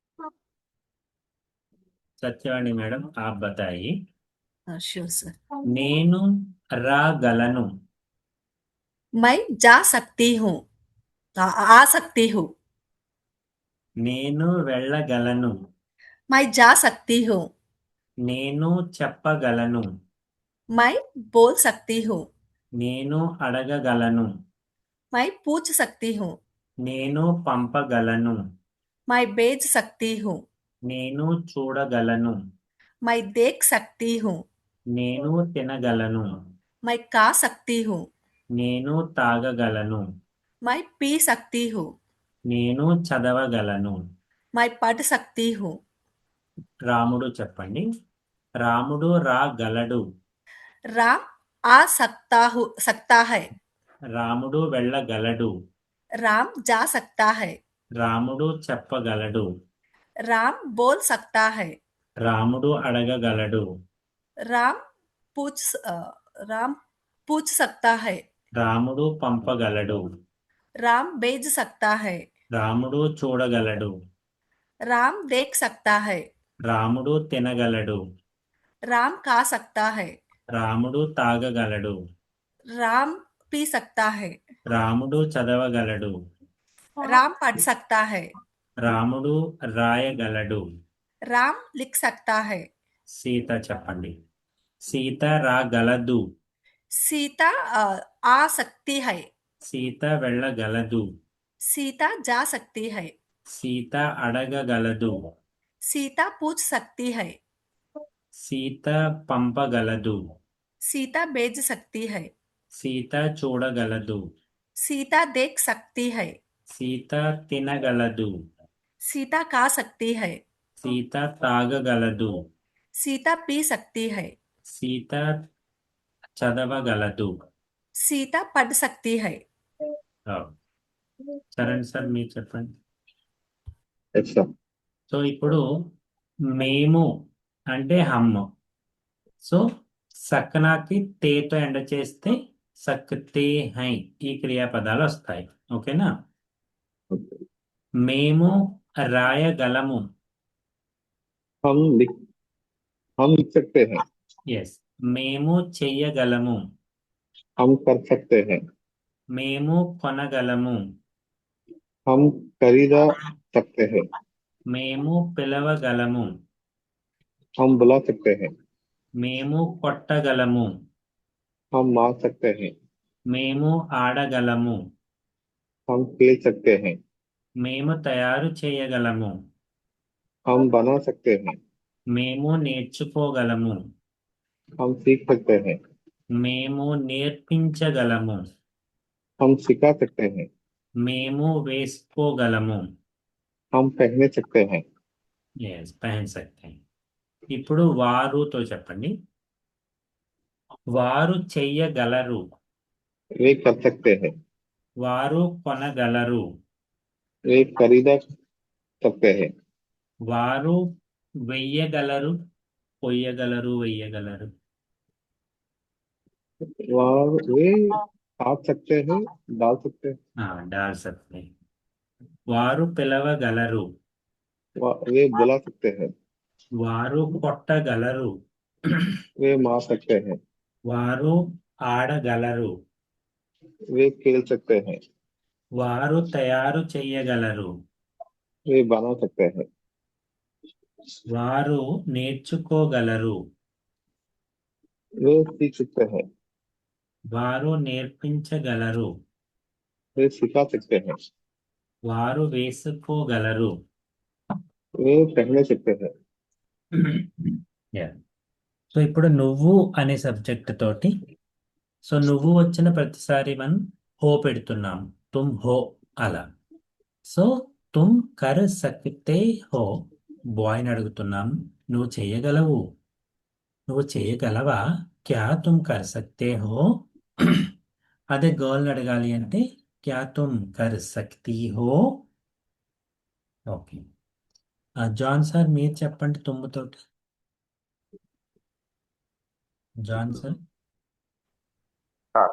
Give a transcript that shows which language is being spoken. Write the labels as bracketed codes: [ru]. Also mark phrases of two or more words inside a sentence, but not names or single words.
[hi] सत्यवाणी मैडम आप बताइए। [en] sure sir. [te] నేను రాగలను। [hi] मैं जा सकती हूँ। आ सकती हूँ। [te] నేను వెళ్ళగలను। [hi] मैं जा सकती हूँ। [te] నేను చెప్పగలను। [hi] मैं बोल सकती हूँ। [te] నేను అడగగలను। [hi] मैं पूछ सकती हूँ। [te] నేను పంపగలను। [hi] मैं भेज सकती हूँ। [te] నేను చూడగలను। [hi] मैं देख सकती हूँ। [te] నేను తినగలను। [hi] मैं खा सकती हूँ। [te] నేను తాగగలను। [hi] मैं पी सकती हूँ। [te] నేను చదవగలను। [hi] मैं पढ़ सकती हूँ। [te] రాముడు చెప్పండి। రాముడు రాగలడు। [hi] राम आ सकता है। [te] రాముడు వెళ్ళగలడు। [hi] राम जा सकता है। [te] రాముడు చెప్పగలడు। [hi] राम बोल सकता है। [te] రాముడు అడగగలడు। [hi] राम राम पूछ सकता है। [te] రాముడు పంపగలడు। [hi] राम भेज सकता है। [te] రాముడు చూడగలడు। [hi] राम देख सकता है। [te] రాముడు తినగలడు। [hi] राम खा सकता है। [te] రాముడు తాగగలడు। [hi] राम पी सकता है। [te] రాముడు చదవగలడు। [hi] राम पढ़ सकता है। [te] రాముడు రాయగలడు। [hi] राम लिख सकता है। [te] సీత చెప్పండి। సీత రాగలదు। [hi] सीता आ सकती है। [te] సీత వెళ్ళగలదు। [hi] सीता जा सकती है। [te] సీత అడగగలదు। [hi] सीता पूछ सकती है। [te] సీత పంపగలదు। [hi] सीता भेज सकती है। [te] సీత చూడగలదు। [hi] सीता देख सकती है। [te] సీత తినగలదు। [hi] सीता खा सकती है। [te] సీత తాగగలదు। [hi] सीता पी सकती है। [te] సీత చదవగలదు। [hi] सीता पढ़ सकती है। [te] ఆ, చరణ్ సార్ మీరు చెప్పండి। [hi] अच्छा। [te] సో ఇప్పుడు మేము అంటే హమ్। సో సక్నాకి తేతో ఎండ చేస్తే [hi] सकते हैं [te] ఈ క్రియాపదాలు వస్తాయి। ఓకేనా। మేము రాయగలము। [hi] हम लिख हम लिख सकते हैं। [te] ఎస్। మేము చెయ్యగలము। [hi] हम कर सकते हैं। [te] మేము కొనగలము। [hi] हम खरीदा सकते हैं। [te] మేము పిలవగలము। [hi] हम बुला सकते हैं। [te] మేము కొట్టగలము। [hi] हम मार सकते हैं। [te] మేము ఆడగలము। [hi] हम खेल सकते हैं। [te] మేము తయారు చేయగలము। [hi] हम बना सकते हैं। [te] మేము నేర్చుకోగలము। [hi] हम सीख सकते हैं। [te] మేము నేర్పించగలము। [hi] हम सिखा सकते हैं। [te] మేము వేసుకోగలము। [hi] हम पहन सकते हैं। [te] ఎస్ [hi] पहन सकते हैं। [te] ఇప్పుడు వారుతో చెప్పండి। వారు చెయ్యగలరు। [hi] वे कर सकते हैं। [te] వారు కొనగలరు। [hi] वे खरीदा सकते हैं। [te] వారు వెయ్యగలరు। పొయ్యగలరు వెయ్యగలరు। [hi] वे आप सकते हैं। डाल सकते हैं। डाल सकते हैं। [te] వారు పిలవగలరు। [hi] वे बुला सकते हैं। [te] వారు కొట్టగలరు। [hi] वे मार सकते हैं। [te] వారు ఆడగలరు। [hi] वे खेल सकते हैं। [te] వారు తయారు చేయగలరు। [hi] वे बना सकते हैं। [te] వారు నేర్చుకోగలరు। [hi] वे सीख सकते हैं। [te] వారు నేర్పించగలరు। [hi] वे सिखा सकते हैं। [te] వారు వేసుకోగలరు। [hi] वे पहन सकते हैं। [en] Yeah. [te] సో ఇప్పుడు నువ్వు అనే సబ్జెక్ట్ తోటి సో నువ్వు వచ్చిన ప్రతిసారి మనం హో పెడుతున్నాం। [hi] तुम हो అలా। సో तुम कर सकते हो [te] బాయ్ని అడుగుతున్నాం। నువ్వు చేయగలవు। నువ్వు చేయగలవా। [hi] क्या तुम कर सकते हो। [te] అదే గర్ల్ని అడగాలి అంటే [hi] क्या तुम कर सकती हो। [te] ఓకే। జాన్ సార్ మీరు చెప్పండి తుమ్ముతోటి। జాన్ సార్। [hi] हाँ।